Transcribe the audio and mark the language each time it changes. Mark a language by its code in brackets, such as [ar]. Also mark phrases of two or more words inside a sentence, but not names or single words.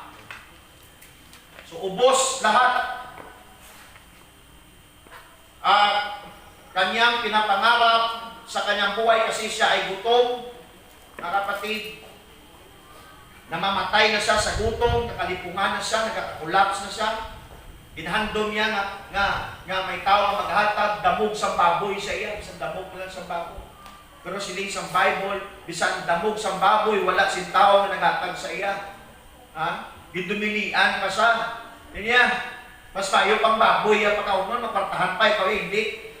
[tl] So, ubos lahat. Kanyang pinapangarap sa kanyang buhay kasi siya ay gutom. Mga kapatid, namamatay na siya sa gutom, nakalipungan na siya, nagkakulaps na siya. [hil] Inhandom niya nga may tao na maghatag, damog sa baboy sa iya, isang damog lang sa baboy. Pero siling sa Bible, bisan damog sa baboy, wala sin tao na naghatag sa iya. Gidumilian pa siya. Niya, mas payo pang baboy, pagkaunon, mapartahan pa, ikaw hindi.